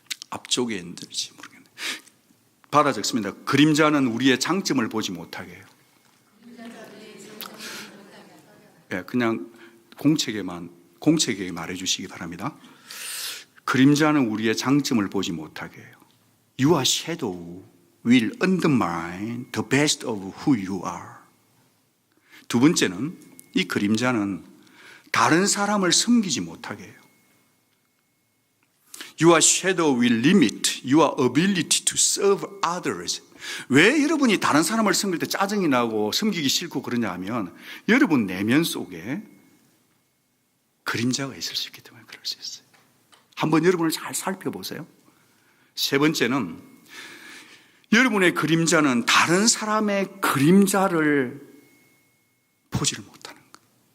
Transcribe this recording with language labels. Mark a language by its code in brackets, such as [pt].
[ko] 앞쪽에 있는지 모르겠네. 받아 적습니다. 그림자는 우리의 장점을 보지 못하게 해요. 예, 그냥 공책에 말해 주시기 바랍니다. 그림자는 우리의 장점을 보지 못하게 해요. [en] Your shadow will undermine the best of who you are. [ko] 두 번째는 이 그림자는 다른 사람을 섬기지 못하게 해요. [en] Your shadow will limit your ability to serve others. [ko] 왜 여러분이 다른 사람을 섬길 때 짜증이 나고 섬기기 싫고 그러냐 하면, 여러분 내면 속에 그림자가 있을 수 있기 때문에 그럴 수 있어요. 한번 여러분을 잘 살펴보세요. 세 번째는 여러분의 그림자는 다른 사람의 그림자를 보지를 못하는 거예요.